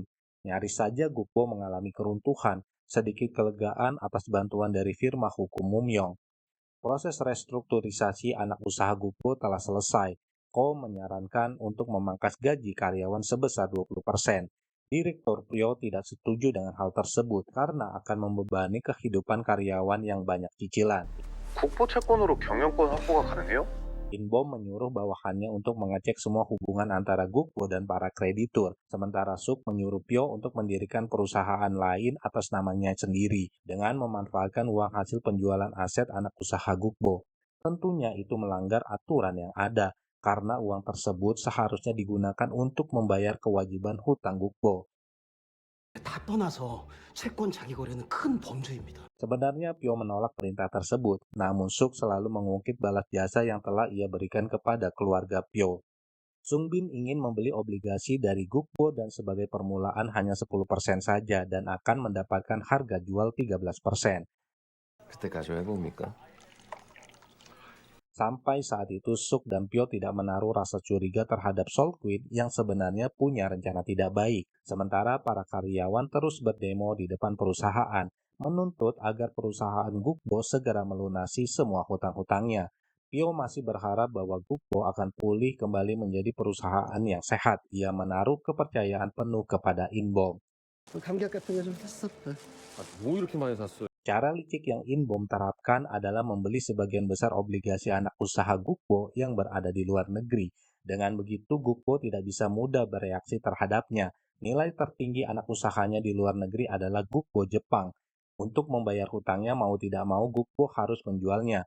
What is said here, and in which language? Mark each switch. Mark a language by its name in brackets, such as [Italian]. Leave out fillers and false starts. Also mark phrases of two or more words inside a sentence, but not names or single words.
[Indonesian] Nyaris saja Gukbo mengalami keruntuhan, sedikit kelegaan atas bantuan dari firma hukum Mumyong. Proses restrukturisasi anak usaha Gukbo telah selesai. Ko menyarankan untuk memangkas gaji karyawan sebesar 20%. Direktur Pyo tidak setuju dengan hal tersebut karena akan membebani kehidupan karyawan yang banyak cicilan. [Korean] 국보 채권으로 경영권 확보가 가능해요? [Indonesian] Inbom menyuruh bawahannya untuk mengecek semua hubungan antara Gukbo dan para kreditur, sementara Suk menyuruh Pyo untuk mendirikan perusahaan lain atas namanya sendiri, dengan memanfaatkan uang hasil penjualan aset anak usaha Gukbo. Tentunya itu melanggar aturan yang ada, karena uang tersebut seharusnya digunakan untuk membayar kewajiban hutang Gukbo. [Korean] 다 떠나서 채권 자기 거래는 큰 범죄입니다. [Indonesian] Sebenarnya Pyo menolak perintah tersebut, namun Suk selalu mengungkit balas jasa yang telah ia berikan kepada keluarga Pyo. Sungbin ingin membeli obligasi dari Gukbo dan sebagai permulaan hanya 10% saja dan akan mendapatkan harga jual 13%. [Korean] 그때까지 왜 봅니까? [Indonesian] Sampai saat itu Suk dan Pyo tidak menaruh rasa curiga terhadap Solquin yang sebenarnya punya rencana tidak baik. Sementara para karyawan terus berdemo di depan perusahaan, menuntut agar perusahaan Gukbo segera melunasi semua hutang-hutangnya. Pyo masih berharap bahwa Gukbo akan pulih kembali menjadi perusahaan yang sehat. Ia menaruh kepercayaan penuh kepada Inbom. [Korean] 감격 같은 거 좀 했어. 뭐 이렇게 많이 샀어요? [Indonesian] Cara licik yang Inbom terapkan adalah membeli sebagian besar obligasi anak usaha Gukbo yang berada di luar negeri. Dengan begitu, Gukbo tidak bisa mudah bereaksi terhadapnya. Nilai tertinggi anak usahanya di luar negeri adalah Gukbo Jepang. Untuk membayar hutangnya mau tidak mau, Gukbo harus menjualnya.